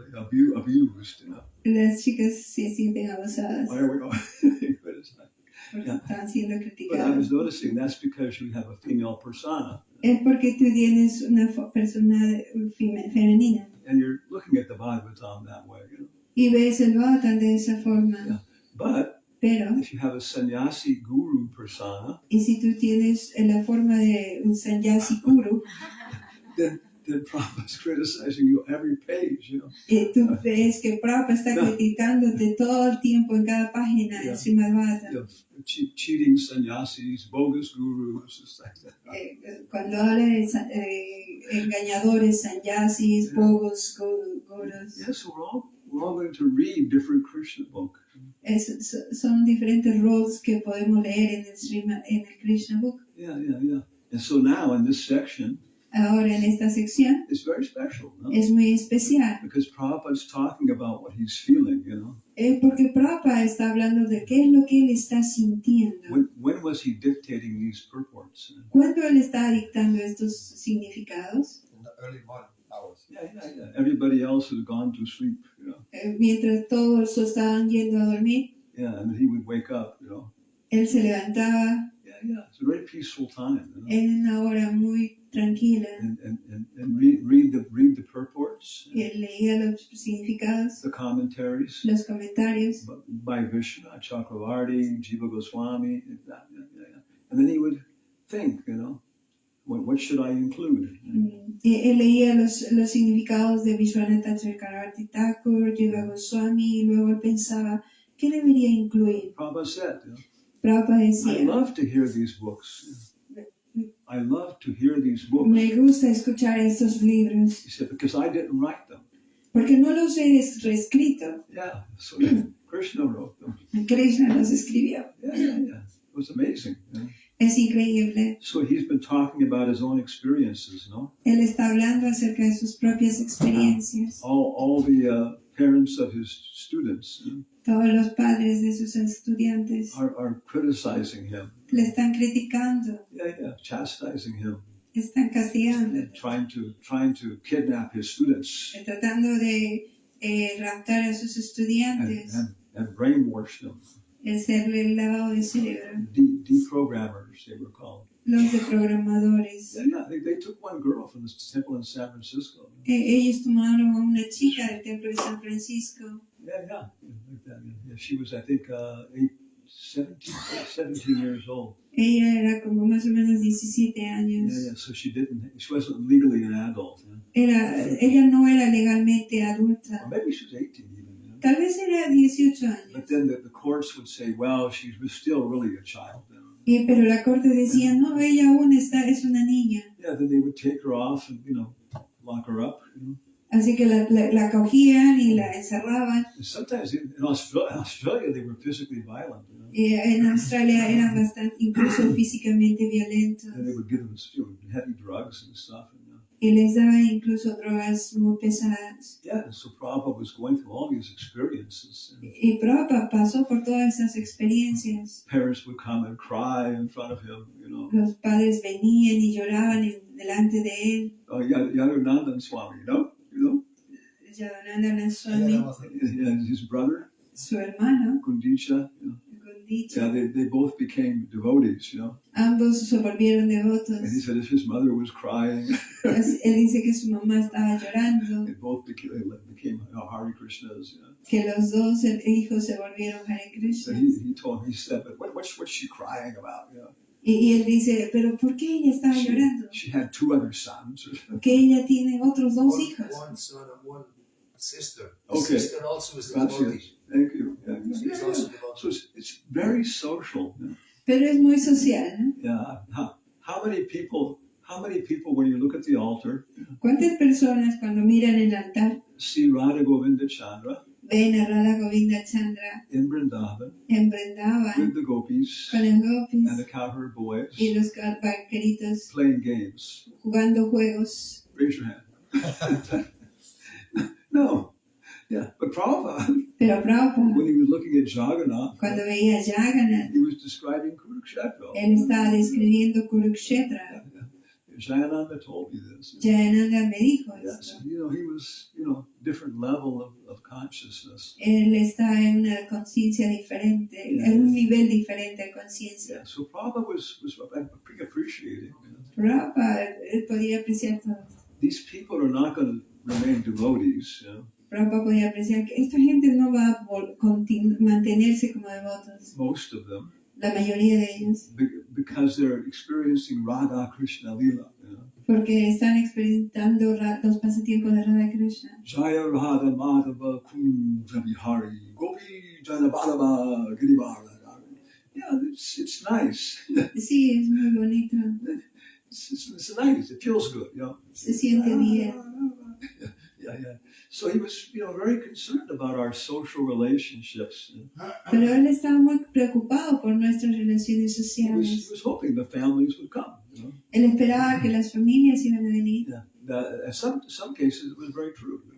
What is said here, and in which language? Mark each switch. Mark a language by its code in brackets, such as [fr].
[en] Like, abused, [es] Las chicas se sienten abusadas. [en] Why are we all criticized? [es] Están siendo [en] But I [es] criticadas. [en] was noticing that's because you have a female persona. [es] Es porque tú tienes una persona femenina. [en] And you're looking at the Bhagavatam that way, [es] Y ves el Bhagavatam de esa forma. [en] Yeah. But [es] Pero, [en] if you have a sannyasi guru persona, [es] y si tú tienes la forma de un sannyasi guru, [en] then Prabhupada's criticizing you every page, [es] y tú ves que Prabhupada está criticándote todo el tiempo en cada página del Srimad Bhagavatam. [en] cheating sannyasis, bogus gurus, it's like that. [es] Cuando habla de engañadores, sannyasis, bogos, gurus, [en] Yes, we're all going to read different Krishna books. [es] son diferentes roles que podemos leer en el Krishna Book. [en] Yeah. And so now in this section, [es] Ahora en esta sección [en] it's very special, no? [es] es muy especial, [en] Because Prabhupada's talking about what he's feeling, [es] porque Prabhupada está hablando de qué es lo que él está sintiendo. [en] When was he dictating these purports? [es] ¿Cuándo él está dictando estos significados? [en] In the early morning hours. Yeah. Everybody else has gone to sleep, [es] Mientras todos estaban yendo a dormir, [en] Yeah, and he would wake up, [es] él se levantaba [en] Yeah. It's a very peaceful time, [es] en una hora muy tranquila [en] And read the purports, [es] y él leía los significados, [en] the commentaries [es] los comentarios, [en] by Vishnu, Chakravarti, Jiva Goswami, and then he would think, what should I include? [es] y él leía los significados de Vishwanath Chakravarti Thakur, Jiva Goswami, y luego él pensaba, ¿qué debería incluir? [en] Prabhupada said, [es] Prabhupada [en] I [es] decía, [en] love to hear these books. I love to hear these books. [es] me gusta escuchar estos libros, [en] He said, because I didn't write them. [es] porque no los he reescrito. [en] Yeah, so Krishna wrote them. [es] Krishna los escribió. [en] Yeah. It was amazing. [es] Es increíble. [en] So he's been talking about his own experiences, [es] Él está hablando acerca de sus propias experiencias. [en] All the parents of his students [es] Todos los padres de sus estudiantes [en] are criticizing him. [es] le están criticando, [en] Yeah, chastising him, [es] están castigando, [en] trying to kidnap his students [es] tratando de raptar a sus estudiantes, [en] and brainwash them. [es] hacerle el lavado de cerebro, [en] Deprogrammers, they were called. [es] los de programadores. [en] Yeah, they took one girl from this temple in San Francisco. [es] Ellos tomaron a una chica del templo de San Francisco. [en] Yeah, like that. Yeah, she was, I think, 17 years old. [es] Ella era como más o menos 17 años. [en] Yeah, so she wasn't legally an adult. [es] Ella no era legalmente adulta. [en] Or maybe she was 18 even. [es] Tal vez era 18 años. [en] But then the courts would say, well, she was still really a child. [es] Pero la corte decía, no, ella aún es una niña. [en] Yeah, then they would take her off and, lock her up. [es] Así que la cogían y la encerraban. [en] And sometimes in Australia, they were physically violent. [es] Y en Australia eran bastante, incluso físicamente violentos. [en] And they would give them heavy drugs and stuff. [es] Y les daban incluso drogas muy pesadas. [en] Yeah, and so Prabhupada was going through all these experiences. [es] Y Prabhupada pasó por todas esas experiencias. [en] Parents would come and cry in front of him, [es] Los padres venían y lloraban delante de él. [en] Oh, Yadunandan Swami, [es] Yadunandan Swami, [en] Yeah, his brother, [es] su hermano, [en] Gundicha, [es] Gundicha, [en] Yeah, they both became devotees, [es] ambos se volvieron devotos. [en] And he said his mother was crying. [es] Él dice que su mamá estaba llorando, [en] They both became Hare Krishnas. [es] que los dos hijos se volvieron Hare [en] So [es] Krishna. [en] he said, but what's she crying about? [es] Y él dice, pero ¿por qué ella estaba llorando? [en] She had 2 other sons. [es] Porque ella tiene otros dos hijos. [en] One son and one sister. The Okay. sister also is a devotee. [es] Gracias. [en] Thank you. Yeah. She's also devoted. So it's very social. [es] Pero es muy social, ¿no? [en] Yeah. How many people, when you look at the altar, [es] ¿Cuántas personas cuando miran el altar [en] see Radha Govinda Chandra [es] ven a Radha Govinda Chandra [en] in Vrindavan [es] en Vrindavan [en] with the gopis [es] con los gopis [en] and the cowherd boys [es] y los vaqueritos [en] playing games? [es] jugando juegos? [en] Raise your hand. No. Yeah. But Prabhupada, [es] Pero Prabhupada, [en] when he was looking at Jagannath, [es] cuando veía a Jagannath, [en] he was describing Kurukshetra. [es] él estaba describiendo Kurukshetra. [en] Jayananda told me this. [es] Jayananda me dijo [en] Yes, [es] esto. [en] he was, different level of consciousness. [es] Él está en una conciencia diferente, en un nivel diferente de conciencia. [en] Yeah, so Prabhupada was appreciating. [es] Prabhupada él podía apreciar todo esto. [en] These people are not going to remain devotees, [es] Prabhupada podía apreciar que esta gente no va a mantenerse como devotos, [en] most of them, [es] la mayoría de ellos, [en] because they're experiencing Radha Krishna Lila. [es] porque están experimentando los pasatiempos de Radha Krishna. [sa] Jaya Radha Madhava Kunja Vihari Gopi Jana Balaba Girivara. [en] Yeah, it's nice. [es] Sí, es muy bonito. [en] It's nice. It feels good, you know. [es] Se siente bien. [en] Yeah. So he was, very concerned about our social relationships. [es] Pero él estaba muy preocupado por nuestras relaciones [en] He [es] sociales. [en] was hoping the families would come. [es] Él esperaba que las familias iban a venir. [en] Yeah. In some cases, it was very true.